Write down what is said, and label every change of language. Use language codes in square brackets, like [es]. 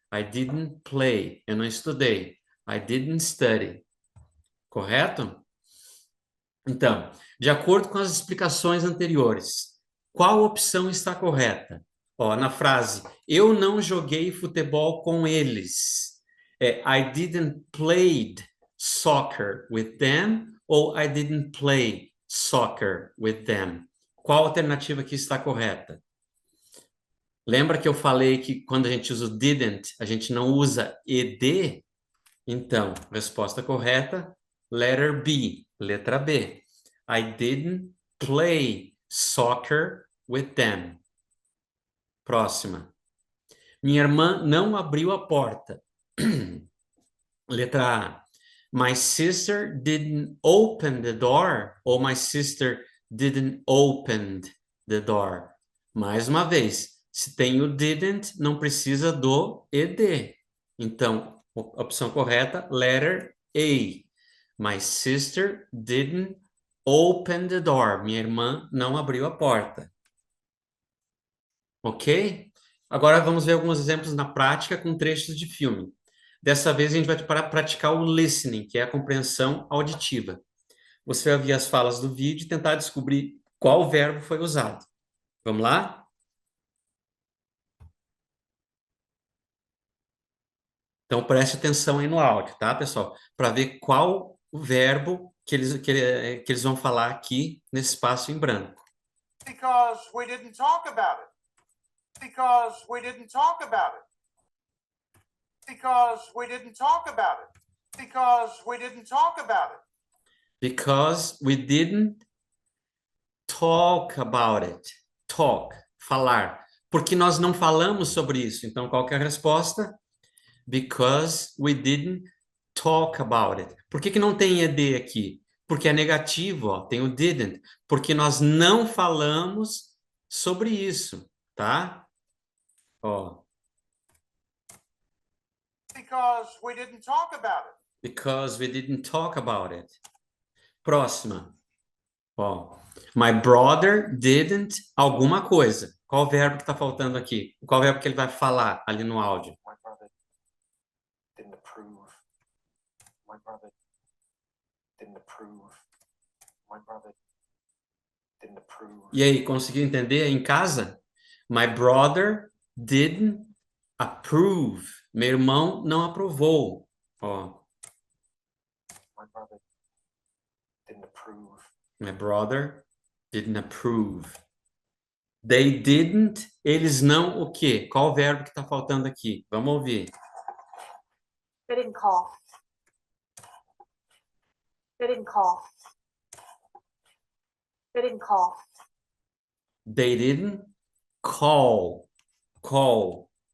[en] I didn't play. [pt] Eu não estudei. [en] I didn't study. [pt] Correto? Então, de acordo com as explicações anteriores, qual opção está correta? Ó, na frase, eu não joguei futebol com eles. [en] I didn't play soccer with them ou I didn't play soccer with them? [pt] Qual alternativa aqui está correta? Lembra que eu falei que quando a gente usa o didn't, a gente não usa ed? Então, resposta correta, [en] letter B, [pt] letra B. [en] I didn't play soccer with them. [pt] Próxima. Minha irmã não abriu a porta. Letra A. [en] My sister didn't open the door. Ou my sister didn't open the door. [pt] Mais uma vez, se tem o didn't, não precisa do ed. Então, a opção correta, [en] letter A. [pt] My sister didn't open the door. Minha irmã não abriu a porta. Ok? Agora vamos ver alguns exemplos na prática com trechos de filme. Dessa vez a gente vai praticar o listening, que é a compreensão auditiva. Você vai ouvir as falas do vídeo e tentar descobrir qual verbo foi usado. Vamos lá? Então preste atenção aí no áudio, tá, pessoal? Para ver qual o verbo que eles vão falar aqui nesse espaço em branco. [en] Because we didn't talk about it. Because we didn't talk about it. Because we didn't talk about it. Because we didn't talk about it. Because we didn't talk about it. [pt] Talk, falar. Porque nós não falamos sobre isso. Então, qual que é a resposta? [en] Because we didn't talk about it. [pt] Por que não tem ed aqui? Porque é negativo, ó, tem o didn't. Porque nós não falamos sobre isso, tá? Ó. [en] Because we didn't talk about it. Because we didn't talk about it. [pt] Próxima. Ó. [en] My brother didn't [pt] alguma coisa. Qual verbo que está faltando aqui? Qual verbo que ele vai falar ali no áudio? [en] My brother didn't approve. My brother didn't approve. My brother didn't approve. [pt] E aí, conseguiu entender em casa? [en] My brother didn't approve. [pt] Meu irmão não aprovou. Ó. [en] My brother didn't approve. My brother didn't approve. They didn't, [pt] eles não o quê? Qual o verbo que está faltando aqui? Vamos ouvir. [en] They didn't call. They didn't call. They didn't call. They didn't call. Call.